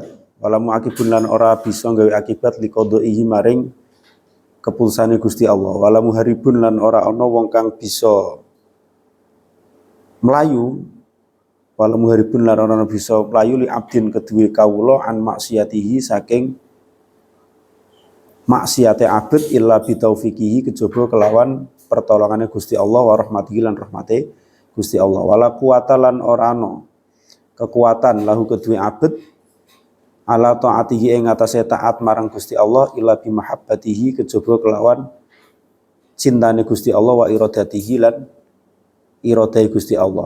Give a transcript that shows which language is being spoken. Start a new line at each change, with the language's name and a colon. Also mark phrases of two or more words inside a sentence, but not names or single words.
Arabic: ولا معقب
Javanese: lan ora bisa gawe akibat
Arabic: لقضائه
Javanese: maring keputusane Gusti Allah.
Arabic: ولا مهرب
Javanese: lan ora ana wong kang bisa melayu,
Arabic: ولا مهرب
Javanese: lan ora bisa melayu
Arabic: لعبد
Javanese: kedue kawula
Arabic: عن معصيته
Javanese: saking maksiate abd
Arabic: إلا بتوفيقه
Javanese: kejaba kelawan pertolongane Gusti Allah
Arabic: ورحمته
Javanese: lan rahmate Gusti Allah.
Arabic: ولا قوة
Javanese: lan ora ana kekuatan lahu kedue abd
Arabic: على طاعته
Javanese: ing atase taat marang Gusti Allah
Arabic: إلا بمحبته
Javanese: kejaba kelawan cintane Gusti Allah
Arabic: وإرادته
Javanese: lan iradai Gusti Allah.